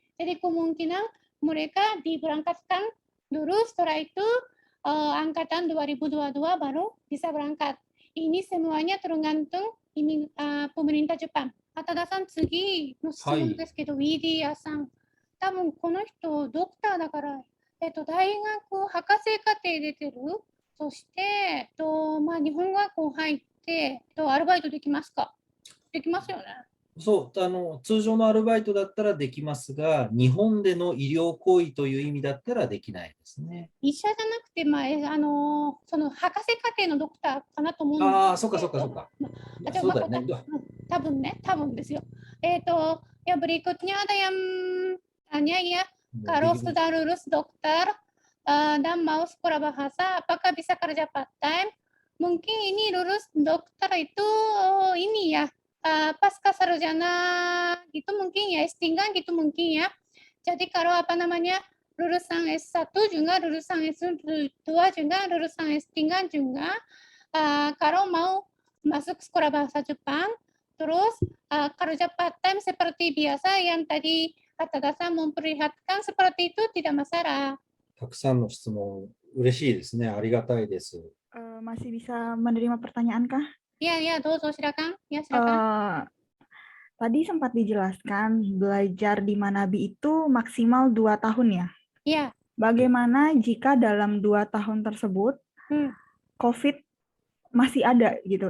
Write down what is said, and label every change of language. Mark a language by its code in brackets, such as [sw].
[id] Jadi kemungkinan mereka diberangkatkan dulu, setelah itu angkatan 2022 baru bisa berangkat. Ini semuanya tergantung pemerintah Jepang. [ja] 畑田さん、次の質問ですけど、ウィーディーアさん、多分この人ドクターだから、大学博士課程出てる。そして日本学校入ってアルバイトできますか？できますよね。そう、通常のアルバイトだったらできますが、日本での医療行為という意味だったらできないですね。医者じゃなくて、その博士課程のドクターかなと思うんですけど。ああ、そうか。そうだね。多分ですよ。 [id] ya berikutnya ada yang tanya ya, kalau sudah lulus dokter dan mau sekolah bahasa, apakah bisa kerja part-time? Mungkin ini lulus dokter itu ini ya, pasca sarjana gitu mungkin ya, S3 gitu mungkin ya. Jadi kalau lulusan S1 juga, lulusan S2 juga, lulusan S3 juga, kalau mau masuk sekolah bahasa Jepang, terus kerja part-time seperti biasa yang tadi Hattada-san memperlihatkan seperti itu tidak masalah. [ja] たくさんの質問、嬉しいですね。ありがたいです。 [id] Masih bisa menerima pertanyaan kah? Ya, silakan. Ya, silakan. Tadi sempat dijelaskan belajar di Manabi itu maksimal 2 tahun ya? Iya. Bagaimana jika dalam 2 tahun tersebut COVID masih ada gitu.